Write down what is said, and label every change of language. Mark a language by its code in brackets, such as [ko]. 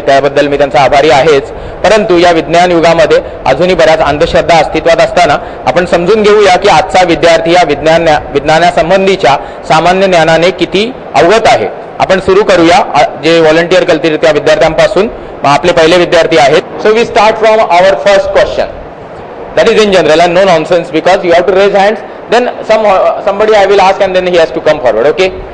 [mr] त्याबद्दल मी त्यांचा आभारी आहेच. परंतु या विज्ञान युगामध्ये अजूनही बऱ्याच अंधश्रद्धा अस्तित्वात असताना आपण समजून घेऊया की आजचा विद्यार्थी या विज्ञानासंबंधीच्या सामान्य ज्ञानाने किती अवगत आहे. आपण सुरू करूया जे व्हॉलंटियर करतील त्या विद्यार्थ्यांपासून. आपले पहिले विद्यार्थी आहेत. [en] So we start from our first question. That is in general and no nonsense, because you have to raise hands. Then somebody I will ask, and then he has to come forward. Okay?